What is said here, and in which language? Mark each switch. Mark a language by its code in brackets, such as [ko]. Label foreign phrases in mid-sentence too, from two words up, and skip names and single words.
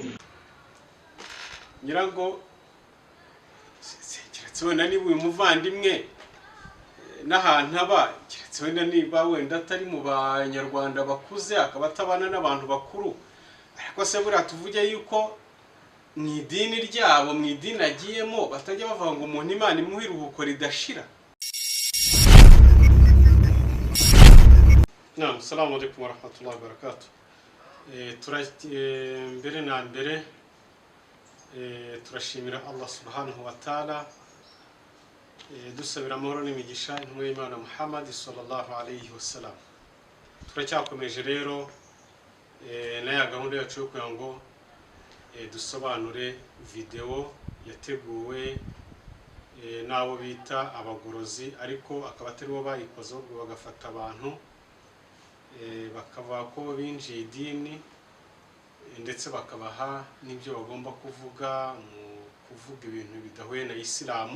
[rw] Nyirango keretse wenda niba uyu muvandimwe n'ahantu aba, keretse wenda niba wenda atari mu banyarwanda bakuze akaba atabana n'abantu bakuru, ariko se buriya tuvuge yuko mu idini ryabo, mu idini agiyemo batajya bavuga ngo umuntu Imana imuha iruhuko ridashira. [ar] السلام عليكم ورحمة الله وبركاته. [rw] Mbere na mbere turashimira [ar] الله سبحانه وتعالى, [rw] dusabira amahoro n'imigisha intumwa y'Imana Muhammad [ar] صلى الله عليه وسلم. [rw] Turacyakomeje rero na ya gahunda yacu yo kugira ngo dusobanure video yateguwe n'abo bita abagorozi, ariko akaba atari bo bayikoze, ubwo bagafata abantu bakavuga ko binjiye idini ndetse bakabaha n'ibyo bagomba kuvuga mu kuvuga ibintu bidahuye na Isilamu.